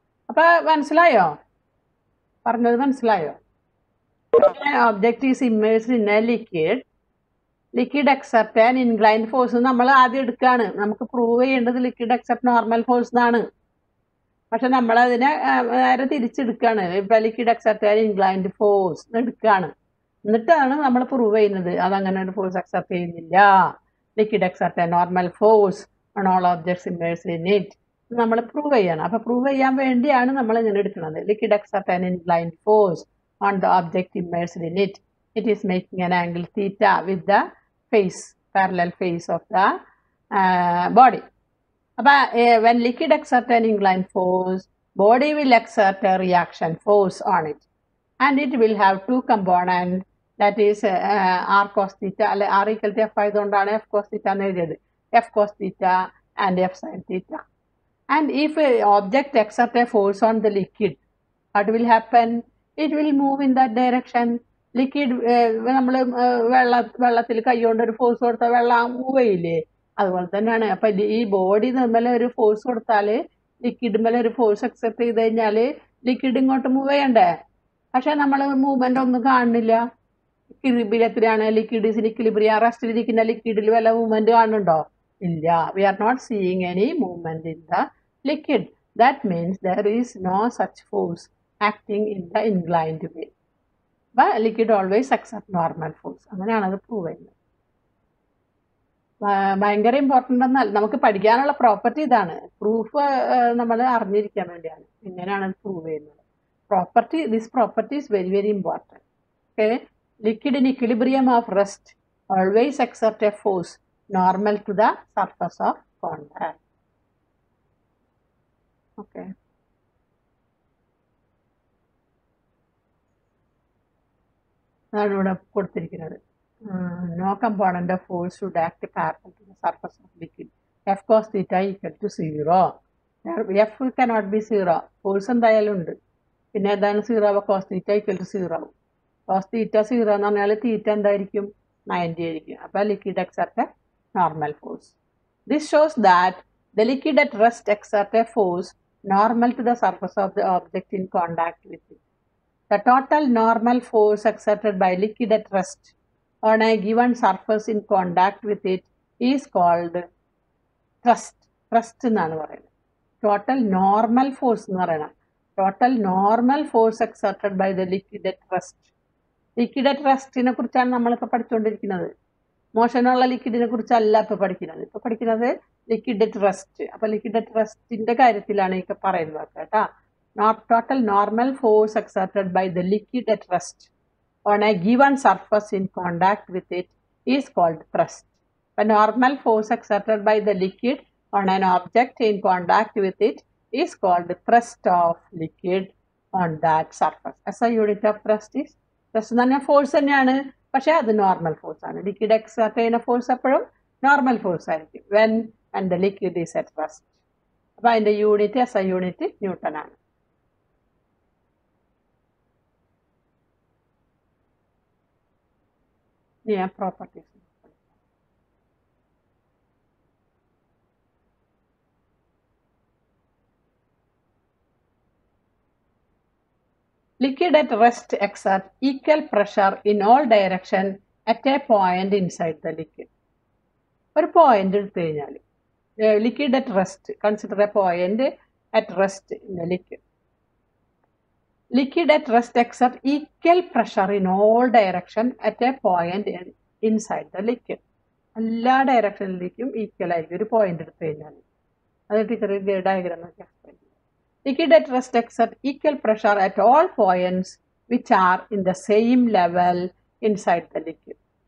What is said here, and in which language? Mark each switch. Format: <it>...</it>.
<ml>അപ്പൊ മനസ്സിലായോ? പറഞ്ഞത് മനസ്സിലായോ?</ml> <en>Object is immersed in a liquid. Liquid exert an inclined force.</en> <ml>നമ്മൾ ആദ്യം എടുക്കുകയാണ്, നമുക്ക് പ്രൂവ് ചെയ്യേണ്ടത് ലിക്വിഡ് എക്സെപ്റ്റ് നോർമൽ ഫോഴ്സ് എന്നാണ്. പക്ഷെ നമ്മളതിനെ നേരെ തിരിച്ചെടുക്കുകയാണ്. ഇപ്പം</ml> <en>liquid exert an inclined force</en> <ml>എടുക്കുകയാണ്. എന്നിട്ടാണ് നമ്മൾ പ്രൂവ് ചെയ്യുന്നത് അതങ്ങനെ ഒരു ഫോഴ്സ് എക്സെപ്റ്റ് ചെയ്യുന്നില്ല.</ml> <en>liquid exert an normal force on all objects immersed in it</en> <ml>നമ്മൾ പ്രൂവ് ചെയ്യണം. അപ്പം പ്രൂവ് ചെയ്യാൻ വേണ്ടിയാണ് നമ്മൾ ഇങ്ങനെ എടുക്കുന്നത്.</ml> <en>Liquid exert an inclined force on the object immersed in it. It is making an angle theta with the face, parallel face of the body. But when liquid exerts an inclined force, body will exert a reaction force on it. And it will have two components, that is r cos theta, r equal to f</en> <ml>ആയതുകൊണ്ടാണ്</ml> <en>f cos theta</en> <ml>എന്ന് എഴുതിയത്,</ml> <en>f cos theta and f sin theta. And if an object exerts a force on the liquid, what will happen? It will move in that direction.</en> <ml>Liquid നമ്മൾ വെള്ളത്തിൽ കൈകൊണ്ട് ഒരു force കൊടുത്താൽ വെള്ളം move ചെയ്യില്ലേ, അതുപോലെ തന്നെയാണ്. അപ്പം ഈ ബോഡി തമ്മിൽ ഒരു ഫോഴ്സ് കൊടുത്താൽ ലിക്വിഡ് മേലെ ഒരു ഫോഴ്സ് അക്സെപ്റ്റ് ചെയ്ത് കഴിഞ്ഞാൽ ലിക്വിഡ് ഇങ്ങോട്ട് മൂവ് ചെയ്യണ്ടേ. പക്ഷെ നമ്മൾ മൂവ്മെൻ്റ് ഒന്നും കാണുന്നില്ല. ഇക്വിലിബ്രിയത്തിലാണ്.</ml> <en>Liquid is in equilibrium.</en> <ml>റെസ്റ്റിലിരിക്കുന്ന ലിക്വിഡിൽ വല്ല മൂവ്മെന്റ് കാണുന്നുണ്ടോ? ഇല്ല.</ml> <en>We are not seeing any movement in the liquid. That means there is no such force acting in the inclined way. But liquid always exert normal force.</en> <ml>അങ്ങനെയാണ് അത് prove ചെയ്യുന്നത്. ഭയങ്കര important എന്നല്ല, നമുക്ക് പഠിക്കാനുള്ള പ്രോപ്പർട്ടി ഇതാണ്. പ്രൂഫ് നമ്മൾ അറിഞ്ഞിരിക്കാൻ വേണ്ടിയാണ് എങ്ങനെയാണ് അത് പ്രൂവ് ചെയ്യുന്നത്.</ml> <en>This property is very, very important. Okay, liquid in equilibrium of rest always exert a force normal to the surface of contact. Okay.</en> <ml>അതാണ് ഇവിടെ കൊടുത്തിരിക്കുന്നത്.</ml> <en>No component of force should act parallel to the surface of liquid. F cos theta equal to 0. F cannot be 0. Force</en> <ml>എന്തായാലും ഉണ്ട്. പിന്നെ ഏതാണ് 0?</ml> <en>cos theta equal to 0.</en> <ml>cos theta 0 എന്ന് പറഞ്ഞാൽ തീറ്റ എന്തായിരിക്കും? 90 ആയിരിക്കും.</ml> <en>അപ്പോൾ liquid exert a normal force. This shows that the liquid at rest exert a force normal to the surface of the object in contact with it. The total normal force exerted by liquid at rest on a given surface in contact with it is called thrust.</en> <ml>Thrust എന്നാണ് പറയുന്നത്.</ml> <en>Total normal force എന്ന് പറയണം. Total normal force exerted by the liquid at rest.</en> <ml>Liquid at restനെ കുറിച്ചാണ് നമ്മളിപ്പോൾ പഠിച്ചുകൊണ്ടിരിക്കുന്നത്. മോഷനുള്ള ലിക്വിഡിനെ കുറിച്ചല്ല ഇപ്പോൾ പഠിക്കുന്നത്. ഇപ്പോൾ പഠിക്കുന്നത് ലിക്വിഡ് അറ്റ് റെസ്റ്റ്. അപ്പോൾ ലിക്വിഡ് അറ്റ് റെസ്റ്റിന്റെ കാര്യത്തിലാണ് ഇപ്പോൾ പറയുന്നത് കേട്ടോ.</ml> <en>Total normal force exerted by the liquid at rest on a given surface in contact with it is called thrust. The normal force exerted by the liquid on an object in contact with it is called thrust of liquid on that surface. SI unit of thrust is thrust</en> <ml>എന്ന് പറഞ്ഞാൽ force തന്നെയാണ്, പക്ഷേ അത് normal force ആണ്. Liquid exert ചെയ്യുന്ന force എപ്പോഴും normal force ആയിരിക്കും</ml> <en>when and the liquid is at rest.</en> <ml>അപ്പോൾ അതിൻ്റെ യൂണിറ്റ് SI യൂണിറ്റ് ന്യൂട്ടൺ ആണ്.</ml> <en>Properties. Liquid at rest exert equal pressure in all direction at a point inside the liquid.</en> <ml>ഒരു point എടുത്തു കഴിഞ്ഞാൽ</ml> <en>liquid at rest, consider a point at rest in the liquid. Liquid at rest exert equal pressure in all direction at a point inside the liquid.</en> <ml>എല്ലാ ഡയറക്ഷനിലേക്കും equal ആയിരിക്കും ഒരു point എടുത്തു കഴിഞ്ഞാൽ. അത് teacher diagram നോക്കി explain ചെയ്യാം.</ml> <en>Liquid at rest exert equal pressure at all points which are in the same level inside the liquid.</en>